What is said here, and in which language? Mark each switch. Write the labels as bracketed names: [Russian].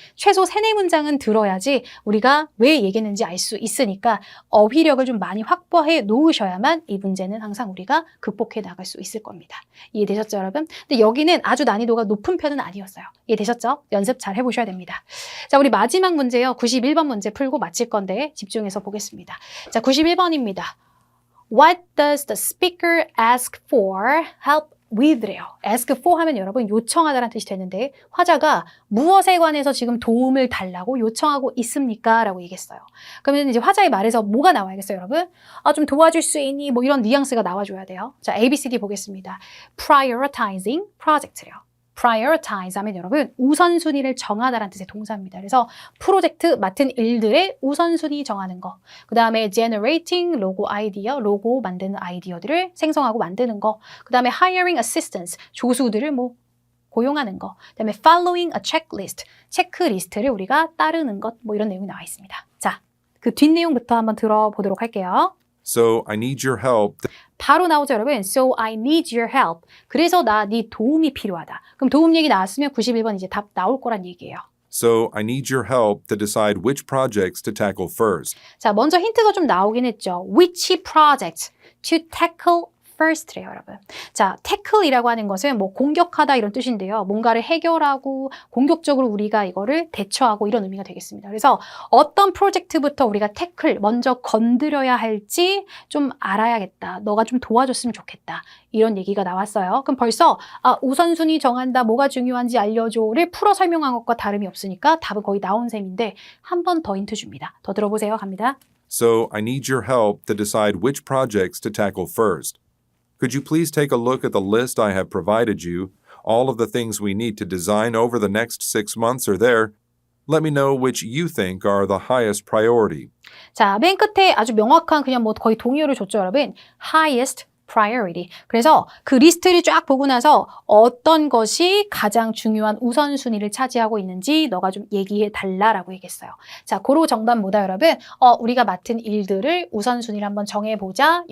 [Korean] 최소 3-4문장은 들어야지 우리가 왜 얘기했는지 알 수 있으니까 어휘력을 좀 많이 확보해 놓으셔야만 이 문제는 항상 우리가 극복해 나갈 수 있을 겁니다. 이해되셨죠, 여러분? 근데 여기는 아주 난이도가 높은 편은 아니었어요. 이해되셨죠? 연습 잘 해보셔야 됩니다. 자, 우리 마지막 문제요. 91번 문제 풀고 마칠 건데 집중해서 보겠습니다. 자, 91번입니다. [English] What does the speaker ask for help with래요. [Korean] ask for 하면 여러분 요청하다라는 뜻이 되는데 화자가 무엇에 관해서 지금 도움을 달라고 요청하고 있습니까? 라고 얘기했어요. 그러면 이제 화자의 말에서 뭐가 나와야겠어요, 여러분? 좀 도와줄 수 있니? 뭐 이런 뉘앙스가 나와줘야 돼요. 자, ABCD 보겠습니다. [English] Prioritizing project래요. [Korean] prioritize 하면 여러분 우선순위를 정하다라는 뜻의 동사입니다. 그래서 프로젝트 맡은 일들의 우선순위 정하는 거. 그 다음에 generating 로고 아이디어, 로고 만드는 아이디어들을 생성하고 만드는 거. 그 다음에 [English] hiring assistants, [Korean] 조수들을 뭐 고용하는 거. 그 다음에 [English] following a checklist, [Korean] 체크리스트를 우리가 따르는 것. 뭐 이런 내용이 나와 있습니다. 자, 그 뒷내용부터 한번 들어보도록 할게요. [English] So I need your help. [Korean] 바로 나오죠, 여러분. [English] So I need your help. [Korean] 그래서 나 네 도움이 필요하다. 그럼 도움 얘기 나왔으면 91번 이제 답 나올 거란 얘기예요. [English] So I need your help to decide which projects to tackle first. [Korean] 자, 먼저 힌트가 좀 나오긴 했죠. [English] Which project to tackle first래요, [Korean] 여러분. 자, tackle이라고 하는 것은 뭐 공격하다 이런 뜻인데요. 뭔가를 해결하고 공격적으로 우리가 이거를 대처하고 이런 의미가 되겠습니다. 그래서 어떤 프로젝트부터 우리가 tackle, 먼저 건드려야 할지 좀 알아야겠다. 너가 좀 도와줬으면 좋겠다. 이런 얘기가 나왔어요. 그럼 벌써 우선순위 정한다, 뭐가 중요한지 알려줘를 풀어 설명한 것과 다름이 없으니까 답은 거의 나온 셈인데 한 번 더 힌트 줍니다. 더 들어보세요. 갑니다. [English] So I need your help to decide which projects to tackle first. Could you please take a look at the list I have provided you? All of the things we need to design over the next 6 months are there. Let me know which you think are the highest priority. [Korean] 자, 맨 끝에 아주 명확한 그냥 뭐 거의 동의어를 줬죠, 여러분. [English] highest priority. [Korean] 그래서 그 리스트를 쫙 보고 나서 어떤 것이 가장 중요한 우선순위를 차지하고 있는지 너가 좀 얘기해 달라라고 얘기했어요. 자, 고로 정답 뭐다, 여러분? 우리가 맡은 일들을 우선순위를 한번 정해보자.